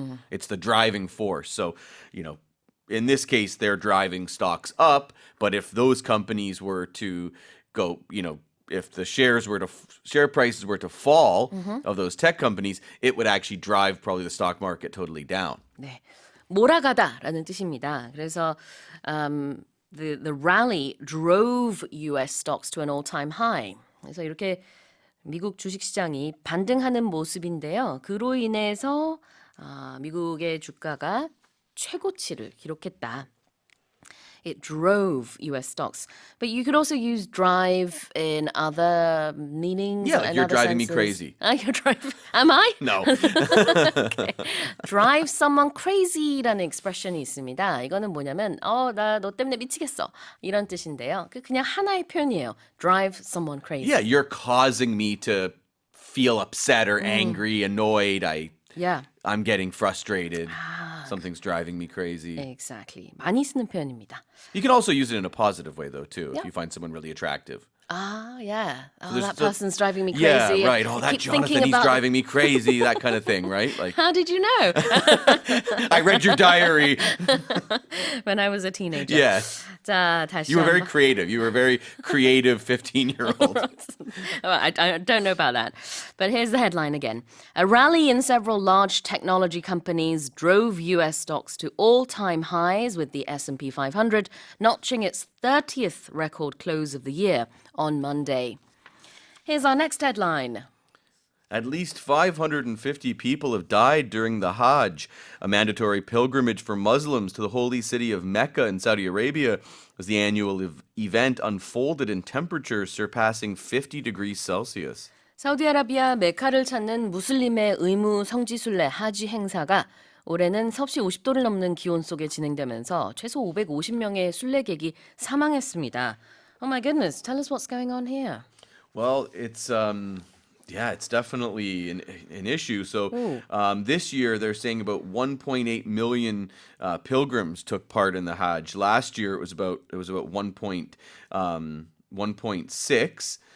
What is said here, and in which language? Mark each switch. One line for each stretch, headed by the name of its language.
English: It's the driving force. So, you know, in this case, they're driving stocks up. But if those companies were to go, you know, if the share prices were to fall of those tech companies, it would actually drive probably the stock market totally down.
Korean: 네, 몰아가다라는 뜻입니다. 그래서
English: the rally drove U.S. stocks to an all-time high.
Korean: 그래서 이렇게 미국 주식시장이 반등하는 모습인데요. 그로 인해서 미국의 주가가 최고치를 기록했다.
English: It drove U.S. stocks. But you could also use drive in other meanings. Yeah, like and you're other driving me senses. crazy. You're driving. Am I? No. Okay. Drive someone crazy
Korean: 라는 expression이 있습니다. 이거는 뭐냐면, 나 너 때문에 미치겠어. 이런 뜻인데요. 그냥 하나의 표현이에요.
English: Drive someone crazy. Yeah, you're causing me to feel upset or angry, annoyed. Yeah. I'm getting frustrated. Something's driving me crazy. Exactly.
Korean: 많이 쓰는 표현입니다.
English: You can also use it in a positive way, though, too, Yeah. if you find someone really attractive. Ah, yeah. Oh, there's- that so- person's driving me crazy. Yeah, right. I Oh, that keep Jonathan, thinking he's about driving me crazy. That kind of thing, right? Like, How did you know? I read your diary. When I was a teenager. Yes.
Korean: 자, 다시
English: You were very
Korean: 한번.
English: creative. You were a very creative 15-year-old. Well, I don't know about that. But here's the headline again. A rally in several large technology companies drove US stocks to all-time highs, with the S&P 500 notching its 30th record close of the year on Monday. Here's our next headline. At least 550 people have died during the Hajj, a mandatory pilgrimage for Muslims to the holy city of Mecca in Saudi Arabia, as the annual event unfolded in temperatures surpassing 50 degrees Celsius.
Korean: 사우디아라비아 메카를 찾는 무슬림의 의무 성지순례 하지 행사가 올해는 섭씨 50도를 넘는 기온 속에 진행되면서 최소 550명의 순례객이 사망했습니다.
English: Oh my goodness, tell us what's going on here. Well, it's it's definitely an issue. So this year they're saying about 1.8 million pilgrims took part in the Hajj. Last year it was about 1.6.